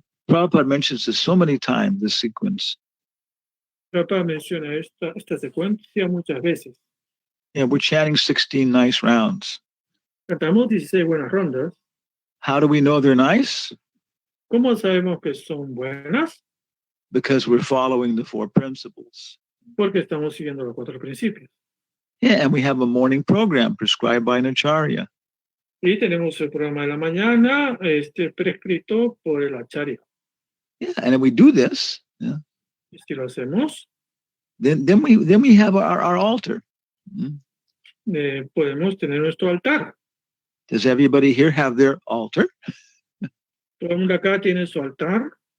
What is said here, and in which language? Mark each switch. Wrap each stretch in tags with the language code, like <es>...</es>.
<en>Prabhupada mentions this so many times, this sequence.</en> <es>Prabhupada menciona esta secuencia muchas veces.</es> <en>Yeah, we're chanting 16 nice rounds.</en> <es>Cantamos 16 buenas rondas.</es> <en>How do we know they're nice?</en> <es>¿Cómo sabemos que son buenas?</es> <en>Because we're following the 4 principles.</en> <es>Porque estamos siguiendo los 4 principios.</es> <en>Yeah, and we have a morning program prescribed by an acharya.</en> <es>Y tenemos el programa de la mañana prescrito por el acharya.</es> <en>Yeah, and if we do this, yeah,</en> <es>Y si lo hacemos,</es> <en>then we have our altar.</en> <es>podemos tener nuestro altar.</es> <en>Does everybody here have their altar?</en> <es>Todo el mundo acá tiene su altar.</es>